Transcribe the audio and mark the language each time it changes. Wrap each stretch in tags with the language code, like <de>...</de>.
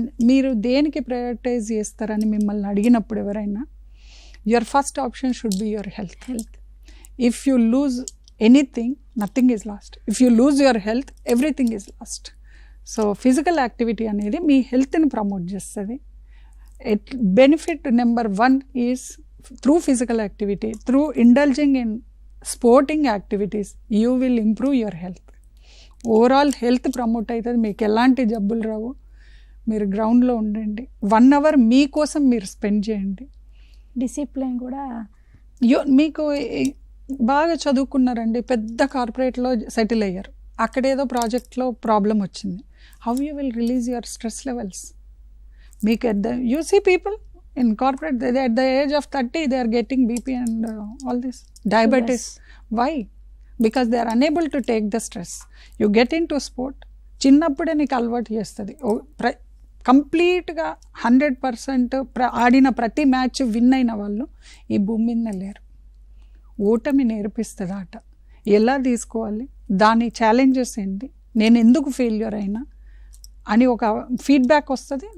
<te>మీరు దేనికి ప్రయారిటైజ్ చేస్తారని మిమ్మల్ని అడిగినప్పుడు ఎవరైనా,</te> <en>Your first option should be your health. If you lose anything, nothing is lost. If you lose your health, everything is lost.</en> <te>So physical activity అనేది మీ హెల్త్ని promote చేస్తుంది.</te> <en>Benefit number 1 is through physical activity, through indulging in sporting activities, you will improve your health.</en> <te>Overall health promote అవుతుంది, మీకు ఎలాంటి జబ్బులు రావు. మీరు గ్రౌండ్లో ఉండండి,</te> <en>1 hour</en> <te>మీకోసం మీరు స్పెండ్ చేయండి. డిసిప్లిన్ కూడా మీకు బాగా చదువుకున్నారండి, పెద్ద కార్పొరేట్లో సెటిల్ అయ్యారు, అక్కడేదో ప్రాజెక్ట్లో ప్రాబ్లం వచ్చింది.</te> <en>How you will release your stress levels?</en> <te>మీకు</te> <en>You see people in corporate, at the age of 30 they are getting BP and all this diabetes. Why? Because they are unable to take the stress. You get into sport,</en> <te>చిన్నప్పుడే నీకు అలవాటు చేస్తుంది. కంప్లీట్గా 100% ఆడిన ప్రతి match win అయిన వాళ్ళు ఈ భూమి మీద లేరు. ఓటమి నేర్పిస్తుంది ఆట, ఎలా తీసుకోవాలి, దాని ఛాలెంజెస్ ఏంటి, నేను ఎందుకు ఫెయిల్యూర్ అయినా అని ఒక ఫీడ్బ్యాక్ వస్తుంది.</te>